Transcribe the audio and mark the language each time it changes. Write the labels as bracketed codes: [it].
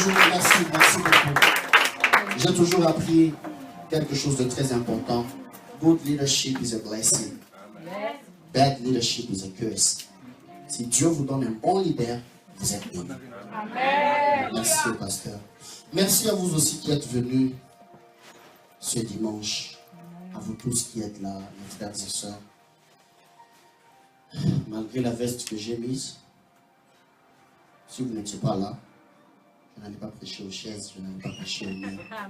[fr] Merci. Merci beaucoup. J'ai toujours appris quelque chose de très important. [en] Good leadership is a blessing. Bad leadership is a curse. [fr] Si Dieu vous donne un bon leader, vous êtes béni. Amen. Merci au pasteur. Merci à vous aussi qui êtes venus ce dimanche. À vous tous qui êtes là, mes frères et sœurs. Malgré la veste que j'ai mise, si vous n'étiez pas là, je n'allais pas prêcher aux chaises, je n'allais pas prêcher aux murs.